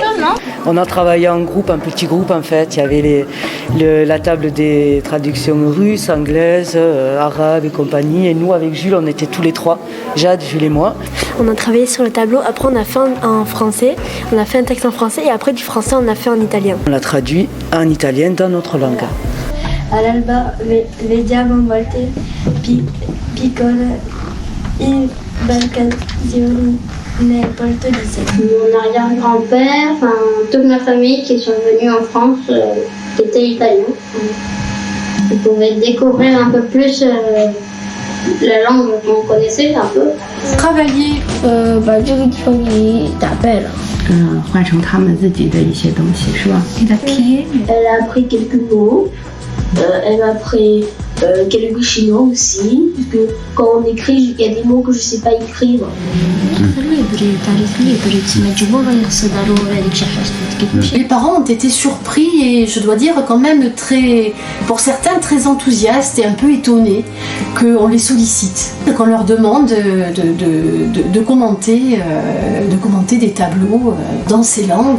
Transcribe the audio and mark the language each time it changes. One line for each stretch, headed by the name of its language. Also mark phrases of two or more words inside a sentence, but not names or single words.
French: On a travaillé en groupe, un petit groupe en fait. Il y avait la table des traductions russes, anglaises, arabes et compagnie. Et nous, avec Jules, on était tous les trois, Jade, Jules et moi. On a travaillé sur le tableau, après on a fait en français, on a fait un texte en français et après du français on a fait en italien. On l'a traduit en italien dans notre langue.
Italian: All'alba vediamo volte piccole imbarcazioni nel porto di Sèvres.
French: Mon arrière-grand-père, toute ma famille qui sont venus en France était italien. Ils pouvaient découvrir un peu plus la langue qu'on connaissait un peu. Travailler
Chinese: 把这个地方给打败了。换成他们自己的一些东西，是吧？
French: Elle a appris quelques mots. Elle m'a appris quelques chinois aussi, parce que quand on écrit, il y a des mots que je ne sais pas écrire. Les parents ont été surpris et je dois dire quand même pour certains très enthousiastes et un peu étonnés qu'on les sollicite, qu'on leur demande de commenter des tableaux dans ces langues.